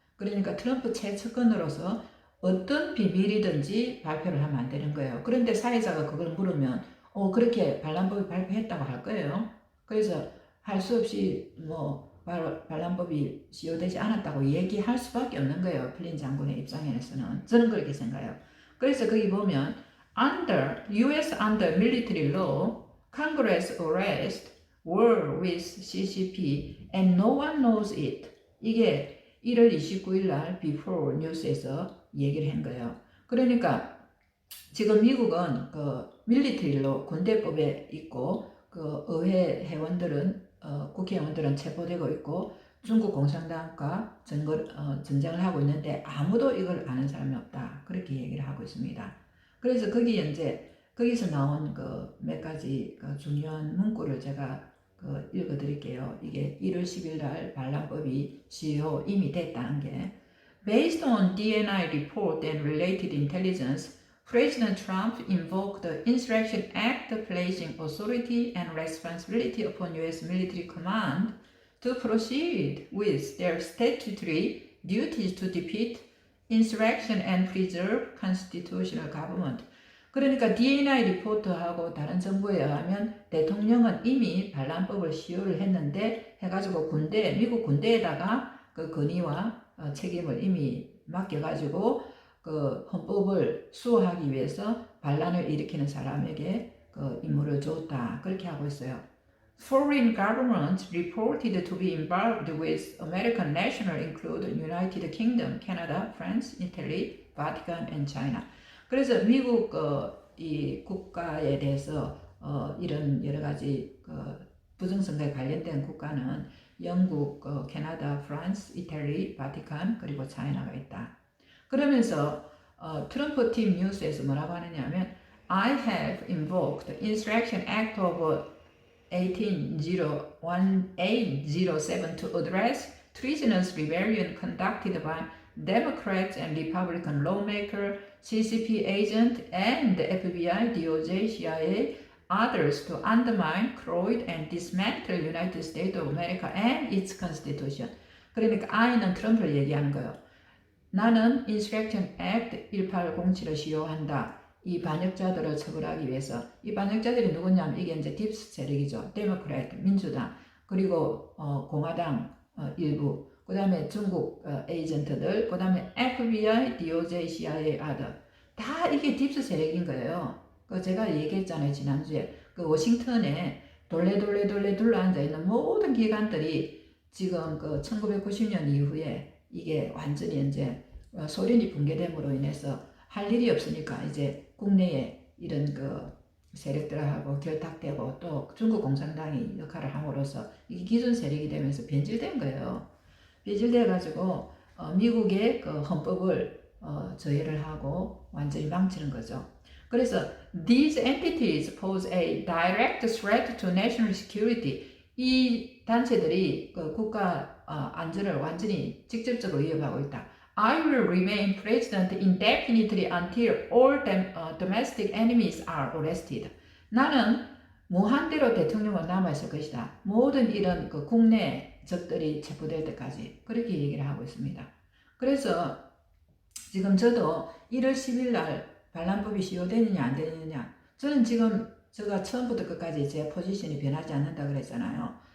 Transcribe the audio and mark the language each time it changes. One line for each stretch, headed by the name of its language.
Korean: 그러니까 트럼프 최측근으로서 어떤 비밀이든지 발표를 하면 안 되는 거예요. 그런데 사회자가 그걸 물으면 그렇게 반란법이 발표했다고 할 거예요. 그래서 할 수 없이 반란법이 시효되지 않았다고 얘기할 수밖에 없는 거예요. 플린 장군의 입장에서는. 저는 그렇게 생각해요. 그래서 거기 보면
English: US under military law, Congress arrest war with CCP and no one knows it.
Korean: 이게 1월 29일 날 Before News에서 얘기를 한 거예요. 그러니까 지금 미국은 그 밀리터리로 군대법에 있고, 그 의회 회원들은 국회의원들은 체포되고 있고, 중국 공산당과 전쟁을 하고 있는데 아무도 이걸 아는 사람이 없다. 그렇게 얘기를 하고 있습니다. 그래서 거기서 나온 몇 가지 중요한 문구를 제가 읽어드릴게요. 이게 1월 10일 날 반란법이 시효 이미 됐다는 게,
English: Based on DNI report and related intelligence, President Trump invoked the Insurrection Act, placing authority and responsibility upon U.S. military command to proceed with their statutory duties to defeat insurrection and preserve constitutional government.
Korean: 그러니까 DNI 리포트하고 다른 정보에 의하면 대통령은 이미 반란법을 시효를 했는데 해가지고 미국 군대에다가 그 권위와 책임을 이미 맡겨가지고 그 헌법을 수호하기 위해서 반란을 일으키는 사람에게 그 임무를 줬다. 그렇게 하고 있어요.
English: Foreign governments reported to be involved with American national include United Kingdom, Canada, France, Italy, Vatican and China.
Korean: 그래서 미국 이 국가에 대해서 이런 여러 가지 부정선거에 관련된 국가는 영국, 캐나다, 프랑스, 이탈리, 바티칸 그리고 차이나가 있다. 그러면서 트럼프 팀 뉴스에서 뭐라고 하느냐면
English: I have invoked the Insurrection Act of 1807 to address treasonous rebellion conducted by Democrats and Republican lawmaker, CCP agent, and the FBI, DOJ, CIA, others to undermine, corrode, and dismantle United States of America and its Constitution.
Korean: 그러니까 I는 트럼프를 얘기하는 거예요. 나는 Insurrection Act 1807을 시효한다. 이 반역자들을 처벌하기 위해서. 이 반역자들이 누구냐면 이게 이제 딥스 세력이죠. 데모크래트, 민주당, 그리고 공화당 일부, 그 다음에 중국 에이전트들, 그 다음에 FBI, DOJ, CIA, other. 다 이게 딥스 세력인 거예요. 그 제가 얘기했잖아요. 지난주에. 그 워싱턴에 돌래 둘러앉아 있는 모든 기관들이 지금 그 1990년 이후에 이게 완전히 이제 소련이 붕괴됨으로 인해서 할 일이 없으니까 이제 국내에 이런 그 세력들하고 결탁되고 또 중국 공산당이 역할을 함으로써 이게 기존 세력이 되면서 변질된 거예요. 변질돼 가지고 미국의 그 헌법을 저해를 하고 완전히 망치는 거죠. 그래서
English: these entities pose a direct threat to national security.
Korean: 이 단체들이 그 국가 안전을 완전히 직접적으로 위협하고 있다.
English: I will remain president indefinitely until all domestic enemies are arrested.
Korean: 나는 무한대로 대통령으로 남아있을 것이다. 모든 이런 그 국내 적들이 체포될 때까지 그렇게 얘기를 하고 있습니다. 그래서 지금 저도 1월 10일 날 반란법이 시효되느냐 안 되느냐, 저는 지금 제가 처음부터 끝까지 제 포지션이 변하지 않는다 그랬잖아요.